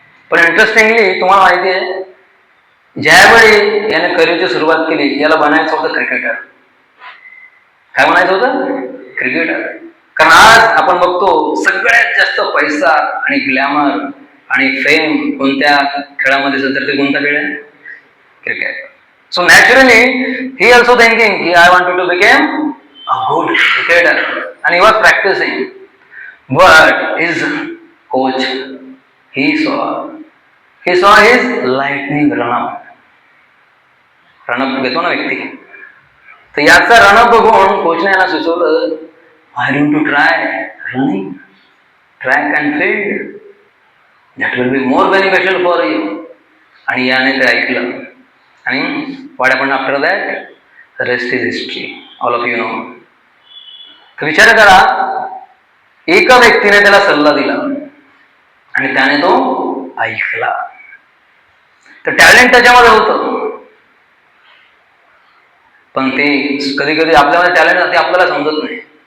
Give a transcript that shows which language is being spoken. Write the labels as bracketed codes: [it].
[mr] पण इंटरेस्टिंगली तुम्हाला माहिती आहे, ज्यावेळी याने करिअरची सुरुवात केली याला बनायचं होतं क्रिकेटर. काय बनायचं होतं? क्रिकेटर. कारण आज आपण बघतो सगळ्यात जास्त पैसा आणि ग्लॅमर आणि फेम कोणत्या खेळामध्ये असेल तर ते कोणता खेळ आहे? Cricket. [en] so naturally he also thinking की I want to became a good cricketer, and he was practicing, but his coach he saw his lightning run-up [mr] घेतो ना व्यक्ती, तर याचा रनअप बघून कोचने याला सुचवलं, [en] why don't you try running track and field, that will be more beneficial for you. [mr] आणि याने ते ऐकलं, आणि [en] what happened after that? The rest is history, all of you know. [mr] तर विचार करा, एका व्यक्तीने त्याला सल्ला दिला आणि त्याने तो ऐकला. तर टॅलेंट त्याच्यामध्ये होतं, पण ते कधी कधी आपल्यामध्ये टॅलेंट ते आपल्याला समजत नाही.